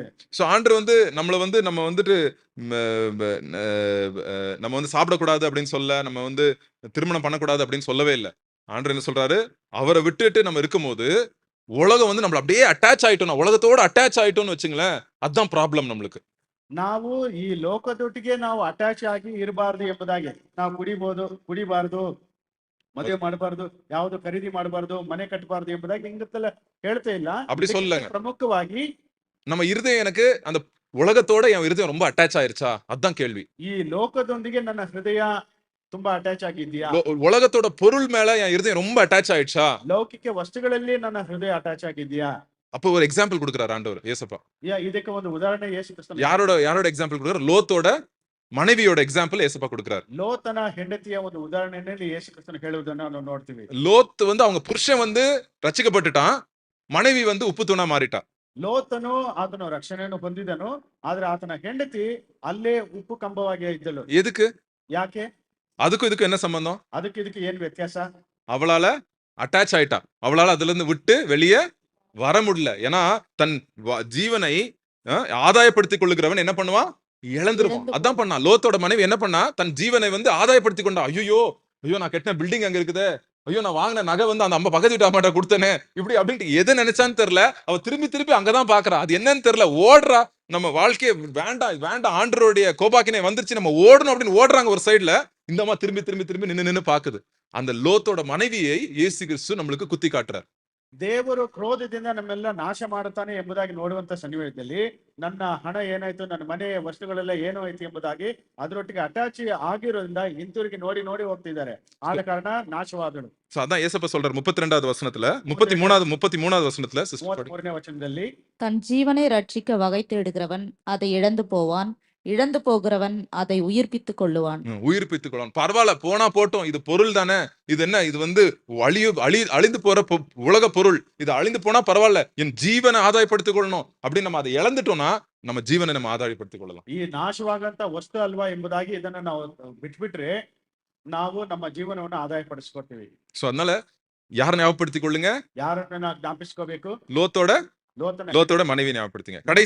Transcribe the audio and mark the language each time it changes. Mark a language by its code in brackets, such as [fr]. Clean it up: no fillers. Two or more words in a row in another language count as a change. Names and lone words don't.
[ta] சோ ஆண்டவர் வந்து நம்ம வந்துட்டு நம்ம வந்து சாப்பிடக்கூடாது அப்படின்னு சொல்ல, நம்ம வந்து திருமணம் பண்ணக்கூடாது அப்படின்னு சொல்லவே இல்லை. ஆண்டவர் என்ன சொல்றாரு, அவரை விட்டுட்டு நம்ம இருக்கும்போது உலகம் வந்து நம்மள அப்படியே அட்டாச் ஆயிட்டோம், உலகத்தோட அட்டாச் ஆயிட்டோம்னு வச்சுங்களேன், அதுதான் ப்ராப்ளம் நம்மளுக்கு. [kn] ನಾವು ಈ ಲೋಕದೊಟ್ಟಿಗೆ ನಾವು ಅಟ್ಯಾಚ್ ಆಗಿ ಇರಬಾರ್ದು ಎಂಬುದಾಗಿ ನಾವು ಕುಡಿಬಾರ್ದು, ಮದುವೆ ಮಾಡಬಾರ್ದು, ಯಾವುದು ಖರೀದಿ ಮಾಡಬಾರ್ದು, ಮನೆ ಕಟ್ಟಬಾರ್ದು ಎಂಬುದಾಗಿ ಹಿಂಗತ್ತೆಲ್ಲ ಹೇಳ್ತಾ ಇಲ್ಲ. [ta] அப்படி [kn] ಇದಕ್ಕಿಂತ [ta] சொல்லங்க. [kn] ಪ್ರಮುಖವಾಗಿ [ta] நம்ம இருதயம் எனக்கு அந்த உலகத்தோட என் இருதயம் ரொம்ப அட்டாச் ஆயிருச்சா, அதான் கேள்வி. [kn] ಈ ಲೋಕದೊಂದಿಗೆ ನನ್ನ ಹೃದಯ ತುಂಬಾ ಅಟ್ಯಾಚ್ ಆಗಿದೆಯಾ, [ta] உலகத்தோட பொருள் மேல என் இருதயம் ரொம்ப அட்டாச் ஆயிடுச்சா. [kn] ಲೌಕಿಕ ವಸ್ತುಗಳಲ್ಲಿ ನನ್ನ ಹೃದಯ ಅಟ್ಯಾಚ್ ಆಗಿದೆಯಾ. [ta] அப்போ ஒரு எக்ஸாம்பிள் கொடுக்குறாரு ஆண்டவர் ஏசப்பா. [kn] ಇದಕ್ಕೆ ಒಂದು ಉದಾಹರಣೆ ಯೇಸು ಕ್ರಿಸ್ತನ [ta] யாரோட எக்ஸாம்பிள் கொடுக்குறாரு? லோத்தோட மனைவியோட எக்ஸாம்பிள் ஏசப்பா கொடுக்குறாரு. [kn] ಲೋತನ ಹೆಂಡತಿಯ ಒಂದು ಉದಾಹರಣೆಯಲ್ಲಿ ಯೇಸು ಕ್ರಿಸ್ತನ ಹೇಳುವುದನ್ನು ನಾವು ನೋಡ್ತೀವಿ. [ta] லோத் வந்து அவங்க புருஷன் வந்து ரட்சிக்கப்பட்டுட்டான், மனைவி வந்து உப்பு தூணா மாறிட்டா. [kn] ಲೋತನು ಆತನು ರಕ್ಷಣೆಯನ್ನು ಹೊಂದಿದನು, ಆದ್ರೆ ಆತನ ಹೆಂಡತಿ ಅಲ್ಲೇ ಉಪ್ಪು ಕಂಬವಾಗಿ ಇದ್ದಳು. [ta] எதுக்கு? [kn] ಯಾಕೆ? [ta] அதுக்கும் இதுக்கும் என்ன சம்பந்தம்? [kn] ಅದಕ್ಕೆ ಇದಕ್ಕೆ ಏನ್ ವ್ಯತ್ಯಾಸ? [ta] அவளால அட்டாச் ஆயிட்டா, அவளால அதுல இருந்து விட்டு வெளியே வர முடியல. ஏன்னா தன் ஜீவனை ஆதாயப்படுத்திக் கொள்ளுகிறவன் என்ன பண்ணுவான்? இழந்துருவான். அதான் பண்ணா லோத்தோட மனைவி என்ன பண்ணா? தன் ஜீவனை வந்து ஆதாயப்படுத்தி கொண்டா. ஐயோ நான் கட்டின பில்டிங் அங்க இருக்குது, ஐயோ நான் வாங்கின நகை வந்து அந்த அம்மா பக்கத்து வீட்டு அம்மாட்ட கொடுத்தனே, இப்படி அப்படின்ட்டு எதை நினைச்சான்னு தெரியல. அவ திருப்பி அங்கதான் பாக்குறா, அது என்னன்னு தெரியல, ஓடுறா. நம்ம வாழ்க்கையை வேண்டாம் ஆண்டவருடைய கோபாக்கினை வந்துருச்சு, நம்ம ஓடணும் அப்படின்னு ஓடுறாங்க ஒரு சைடுல. இந்த அம்மா திரும்பி நின்னு பாக்குது. அந்த லோத்தோட மனைவியை இயேசு கிறிஸ்து நம்மளுக்கு குத்தி காட்டுறார். [kn] ದೇವರು ಕ್ರೋಧದಿಂದ ನಮ್ಮೆಲ್ಲ ನಾಶ ಮಾಡುತ್ತಾನೆ ಎಂಬುದಾಗಿ ನೋಡುವಂತ ಸನ್ನಿವೇಶದಲ್ಲಿ ನನ್ನ ಹಣ ಏನಾಯ್ತು, ನನ್ನ ಮನೆಯ ವಸ್ತುಗಳೆಲ್ಲ ಏನು ಆಯ್ತು ಎಂಬುದಾಗಿ ಅದರೊಟ್ಟಿಗೆ ಅಟ್ಯಾಚ್ ಆಗಿರೋದ್ರಿಂದ ಹಿಂತಿರುಗಿ ನೋಡಿ ಹೋಗ್ತಿದ್ದಾರೆ. ಆದ ಕಾರಣ ನಾಶವಾದಳು. [ta] அதான் ஏசப்பா சொல்றார் 32வது வசனத்துல, 33வது வசனத்துல சிஸ்டர் [kn] 33ನೇ ವಚನದಲ್ಲಿ, [ta] தன் ஜீவனை ரட்சிக்க வகை தேடுகிறவன் அதை இழந்து போவான், இழந்து போகிறவன் அதை உயிர்ப்பித்துக் கொள்ளுவான். உயிர்ப்பித்துக் கொள்வான். பரவாயில்ல, போனா போட்டோம், இது பொருள் தானே, இது என்ன, இது வந்து அழிந்து போற உலக பொருள், இது அழிந்து போனா பரவாயில்ல, என் ஜீவனை ஆதாயப்படுத்திக் கொள்ளணும் அப்படின்னு நம்ம அதை இழந்துட்டோம்னா நம்ம ஜீவனை நம்ம ஆதாயப்படுத்திக் கொள்ளலாம். [kn] ಈ ನಾಶವಾಗಂತ ವಸ್ತು ಅಲ್ವಾ ಎಂಬುದಾಗಿ ಇದನ್ನ ನಾವು ಬಿಟ್ಬಿಟ್ರೆ ನಾವು ನಮ್ಮ ಜೀವನವನ್ನು ಆದಾಯಪಡಿಸ್ಕೊಳ್ತೀವಿ. [ta] சோ அதனால யாரை ஞாபகப்படுத்திக் கொள்ளுங்க? [kn] ಯಾರನ್ನ ಜ್ಞಾಪಿಸ್ಕೋಬೇಕು? [ta] லோத்தோட மனைவி ஞாபகப்படுத்துங்க. கடைசி